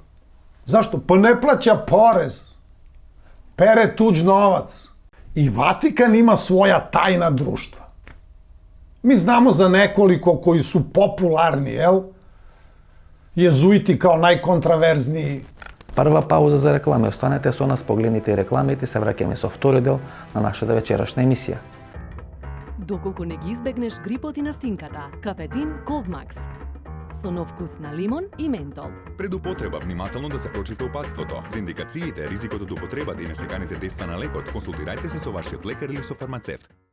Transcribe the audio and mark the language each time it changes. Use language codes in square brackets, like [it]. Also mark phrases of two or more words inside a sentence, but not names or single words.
[sr] Zašto? Pa ne plaća porez. Pere tuđ novac. I Vatikan ima svoja tajna društva. Mi znamo za nekoliko koji su popularni, jel? Jezuiti kao najkontraverzniji, [mk] Прва пауза за реклами. Останете со нас, погледнете и рекламите, се враќаме со втори дел на нашата вечерашна емисија. Доколку не ги избегнеш грипот и настинката, кафетин Coldmax. Со нов вкус на лимон и ментол. Пред употреба внимателно да се прочита упатството. За индикациите, ризикот од употребата и несеканите дејства на лекот, консултирајте се со вашиот лекар или со фармацевт.